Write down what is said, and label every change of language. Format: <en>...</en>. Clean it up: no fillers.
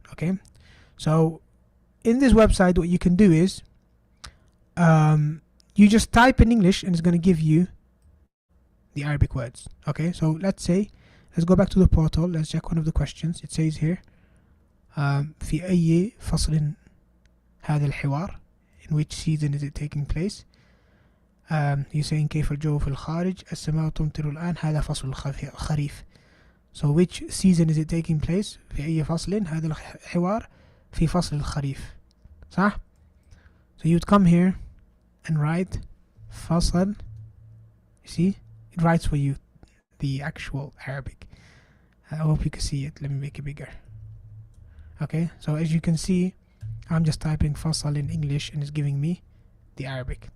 <en>Okay, so in this website, what you can do is you just type in English and it's going to give you the Arabic words. Okay, so let's go back to the portal. Let's check one of the questions. It says here</en> <ar>في أي فصل هذا الحوار,</ar> <en>in which season is it taking place? You're saying</en> <ar>كيف الجو في الخارج السماء تمطر الآن هذا فصل الخريف.</ar> <en>So which season is it taking place?</en> <ar>في أي فصل هذا الحوار في فصل الخريف. صح?</ar> <en>So you'd come here and write فصل. You see, it writes for you the actual Arabic. I hope you can see it. Let me make it bigger. Okay, so as you can see, I'm just typing fasal in English and it's giving me the Arabic.</en>